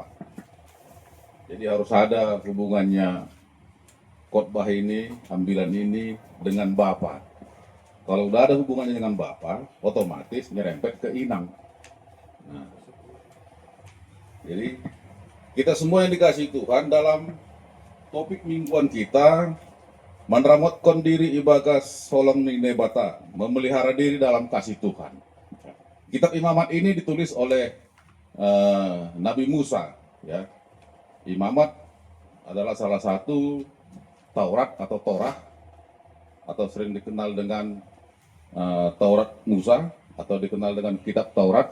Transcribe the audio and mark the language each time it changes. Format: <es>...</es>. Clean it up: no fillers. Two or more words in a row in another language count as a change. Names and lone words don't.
<id>Jadi harus ada hubungannya khotbah ini, ambilan ini dengan Bapa. Kalau udah ada hubungannya dengan Bapa, otomatis nyerempet ke inang. Nah, jadi kita semua yang dikasihi Tuhan, dalam topik mingguan kita,</id> <bts>meneramotkan diri ibagas solong nebata,</bts> <id>memelihara diri dalam kasih Tuhan. Kitab Imamat ini ditulis oleh Nabi Musa. Ya. Imamat adalah salah satu Taurat atau Torah, atau sering dikenal dengan Taurat Musa, atau dikenal dengan Kitab Taurat.</id>